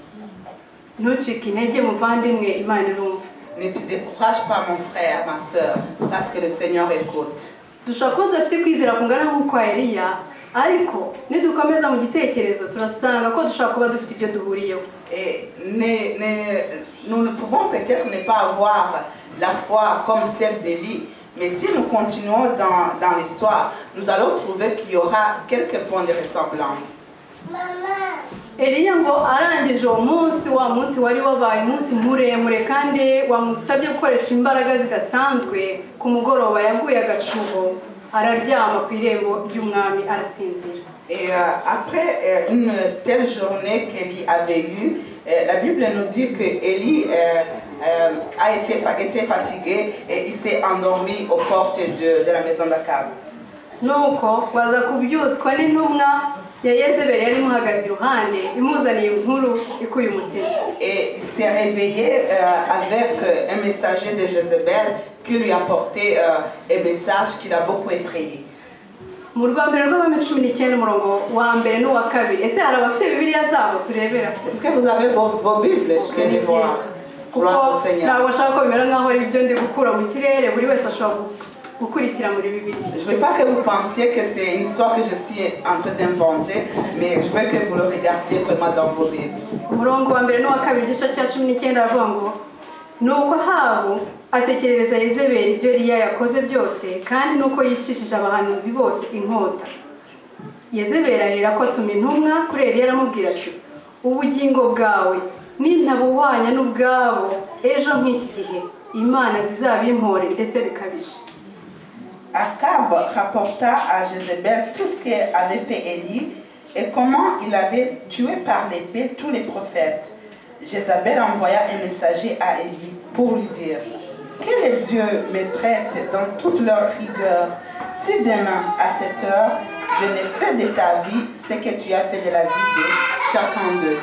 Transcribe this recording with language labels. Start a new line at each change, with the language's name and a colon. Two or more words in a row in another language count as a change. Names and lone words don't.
Kinyarwanda: Ntucike intege muvandimwe, Imana irumva.
French: Ne te décourage pas mon frère, ma soeur, parce que le Seigneur écoute.
Kinyarwanda: Dushobora kuba dufite kwizera kungana nk'uko Eliya, ariko nidukomeza mu gitekerezo turasanga ko dushobora kuba dufite ibyo duhuriyeho.
French: Et nous ne pouvons peut-être ne pas avoir la foi comme celle d'Élie, mais si nous continuons dans l'histoire, nous allons trouver qu'il y aura quelques points de ressemblance.
Kinyarwanda: Eliya ngo arangije uwo munsi wa munsi wari wabaye umunsi muremure kandi wamusabye gukoresha imbaraga zidasanzwe, ku mugoroba yaguye agacuho araryama ku irembo ry'umwami arasinzira.
French: Et après une telle journée qu'Élie avait eue, la Bible nous dit que Élie a été fatigué et il s'est endormi aux portes de la maison d'Akab.
Kinyarwanda: Nuko baza kubyutswa n'intumwa ya Yezebeli yari imuhagaze iruhande imuzaniye inkuru ikuye umutima.
French: Et il s'est réveillé avec un messager de Jézabel qui lui a apporté un message qui l'a beaucoup effrayé.
Kinyarwanda: Mu Rwambere rw'Abami 19 umurongo wa mbere n'uwa kabiri. Ese hari abafite Bibiliya zabo turebera?
French: Est-ce que vous avez vos Bibles? Je vais les voir. Gloire au Seigneur.
Kinyarwanda: Ntabwo nshaka ko bimera nk'aho ari ibyo ndi gukura mu kirere buri wese ashobora gukurikira muri Bibiliya.
French: Je ne veux pas que vous pensiez que c'est une histoire que je suis en train d'inventer, mais je veux que vous le regardiez vraiment dans vos Bibles.
Kinyarwanda: Umurongo wa mbere n'uwa kabiri igice cya 19 aravuga ngo nuko Ahabu atekerereza Yezebeli ibyo Eliya yakoze byose kandi nuko yicishije abahanuzi bose inkota. Yezebeli ahera ko atuma intumwa kuri Eliya aramubwira ati ubugingo bwawe nintabuhwanya n'ubwabo ejo nk'iki gihe imana zizabimpore ndetse bikabije.
French: Akab rapporta à Jézabel tout ce qu'avait fait Élie et comment il avait tué par l'épée tous les prophètes. Jézabel envoya un messager à Élie pour lui dire: que les dieux me traitent dans toute leur rigueur, si demain à cette heure je n'ai fait de ta vie ce que tu as fait de la vie de chacun d'eux.